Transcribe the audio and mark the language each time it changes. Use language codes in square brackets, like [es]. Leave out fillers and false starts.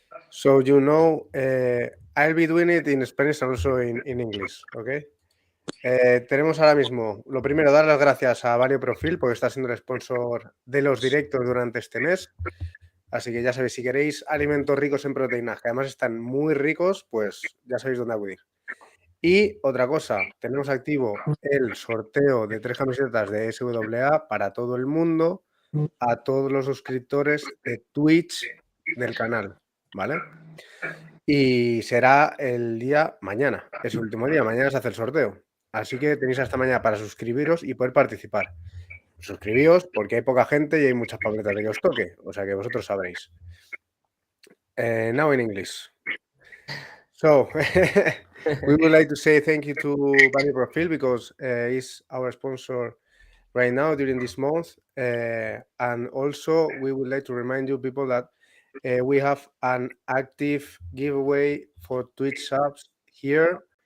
[en] So you know, I'll be doing it in Spanish and also in English, ¿ok? [es] Tenemos ahora mismo, lo primero, dar las gracias a Vario Profil porque está siendo el sponsor de los directos durante este mes. Así que ya sabéis, si queréis alimentos ricos en proteínas, que además están muy ricos, pues ya sabéis dónde acudir. Y otra cosa, tenemos activo el sorteo de 3 camisetas de SWA para todo el mundo, a todos los suscriptores de Twitch del canal, ¿vale? Y será el día mañana, es el último día, mañana se hace el sorteo. Así que tenéis hasta mañana para suscribiros y poder participar. Suscribíos porque hay poca gente y hay muchas papeletas de que os toque, o sea que vosotros sabréis. [en] Now in English. So, we would like to say thank you to Bunny Profile because it's our sponsor right now during this month. And also, we would like to remind you people that we have an active giveaway for Twitch subs here.